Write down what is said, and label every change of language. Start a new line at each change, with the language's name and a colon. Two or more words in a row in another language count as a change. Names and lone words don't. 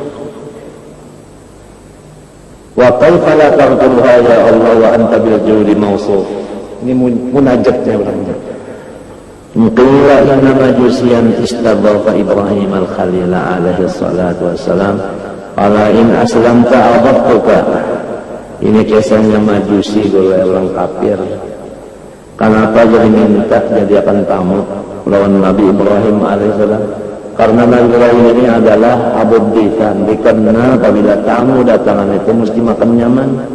Arabic: وكيف لا تغفر يا الله وأنت بالجود موصوف.
Banjar: Ini munajatnya orangnya.
Arabic: قيل إن مجوسيا استضاف إبراهيم الخليل عليه الصلاة والسلام قال إن أسلمت أضفتك.
Banjar: Ini kisahnya majusi oleh orang kafir. Kenapa jadi minta jadi akan tamu lawan Nabi Ibrahim alaihissalam? Karena Nabi Ibrahim ini adalah abud dikan, dikenal apabila tamu datangan itu mesti makan nyaman.